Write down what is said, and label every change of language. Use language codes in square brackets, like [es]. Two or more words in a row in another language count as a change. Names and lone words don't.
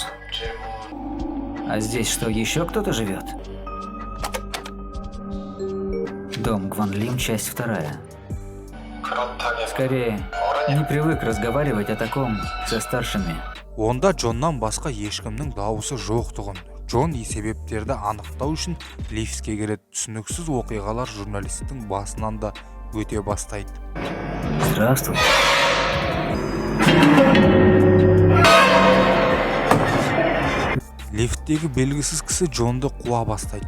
[ru] А здесь что, еще кто-то живет? Дом Гванлим, часть 2. Скорее, не привык разговаривать о таком со старшими. [kk] Онда Джоннан басқа ешкімнің дауысы жоқтығын. Джон себептерді анықтау үшін лифтке келеді. Түсініксіз оқиғалар журналисттің басынан да өте бастайды. [ru] Здравствуй. [kk] Лифттегі белгісіз кісі Джонды қуа бастайды.